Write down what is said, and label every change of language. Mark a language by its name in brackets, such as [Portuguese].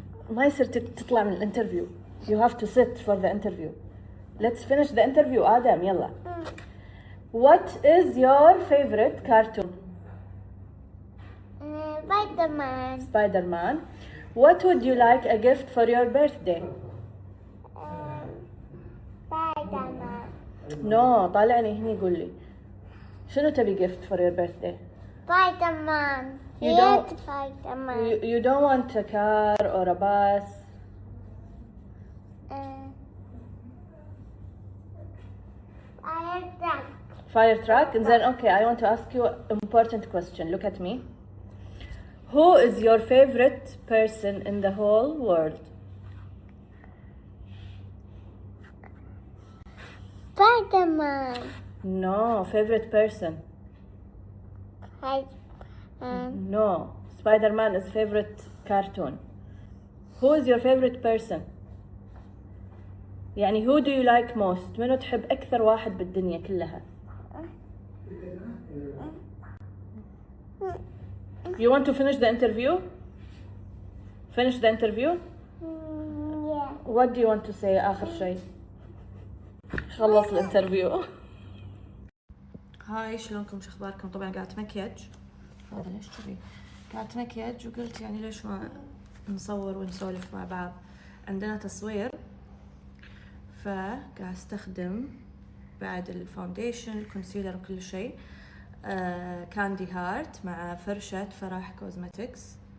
[Arabic] ما يصير تطلع من الانترفيو. [English] You have to sit for the interview. Let's finish the interview آدم يلا. What is your favorite cartoon? Spider-Man. Spider-Man. What would you like a gift for your birthday? Spider-Man. [Arabic] No طالعني هني قول لي. شنو تبي [English] gift for your birthday? Spider-Man. You don't- Spider-Man. You don't want a car or a bus. Fire truck. Fire truck. And then okay, I want to ask you an important question. Look at me. Who is your favorite person in the whole world? Spider-Man. No, favorite person. Spider-Man. No, Spider-Man is favorite cartoon. Who is your favorite person? يعني who do you like most? [Arabic] منو تحب أكثر واحد بالدنيا كلها؟ [English] You want to finish the interview? Finish the interview? Yeah. What do you want to say [Arabic] آخر شيء؟ خلص الانترفيو. هاي شلونكم شو اخباركم؟ طبعا قاعد مكياج. هذا ليش كذي؟ قاعد مكياج وقلت يعني ليش ما نصور ونسولف مع بعض. عندنا تصوير فقاعد استخدم بعد الفاونديشن الكونسيلر وكل شيء كاندي هارت مع فرشة فرح كوزمتكس.